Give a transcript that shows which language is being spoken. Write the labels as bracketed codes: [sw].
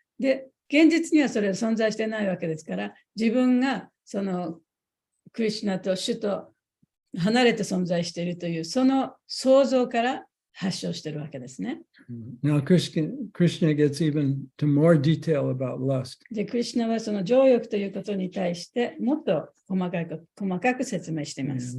[ja] で、現実にはそれは存在してないわけですから、自分がそのクリシュナと主と離れて存在しているという、その想像から発症しているわけですね。 [en] Now, Krishna gets even to more detail about lust. [ja] で、クリシュナはその情欲ということに対してもっと細かく説明しています。